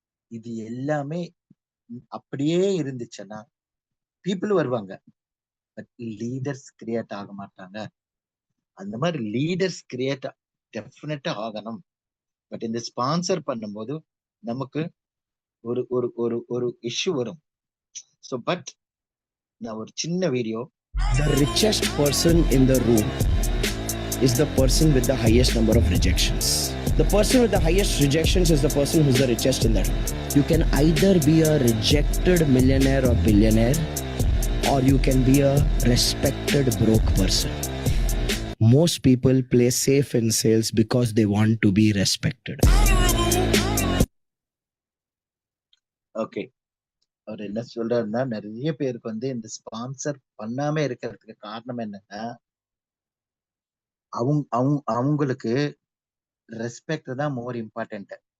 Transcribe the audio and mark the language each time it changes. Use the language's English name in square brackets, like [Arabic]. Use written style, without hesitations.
[Tamil] இது எல்லாமே அப்படியே இருந்துச்சுன்னா பீப்புள் வருவாங்க, பட் லீடர்ஸ் கிரியேட் ஆக மாட்டாங்க. அந்த மாதிரி லீடர்ஸ் கிரியேட் டெஃபினட்டா ஆகணும். பட் இந்த ஸ்பான்சர் பண்ணும்போது நமக்கு ஒரு ஒரு ஒரு ஒரு இஷ்யூ வரும். ஸோ பட் நான் ஒரு சின்ன video. [English] The richest person in the room is the person with the highest number of rejections. The person with the highest rejections is the person who's the richest in that room. You can either be a rejected millionaire or billionaire, or you can be a respected broke person. Most people play safe in sales because they want to be respected. [Tamil] Okay, அவர் என்ன சொல்றாருன்னா, நிறைய பேருக்கு வந்து இந்த sponsor பண்ணாம இருக்கிறதுக்கு காரணம் என்னன்னா, அவங்களுக்கு ரெஸ்பெக்ட் தான் மோர் இம்பார்ட்டன்ட்.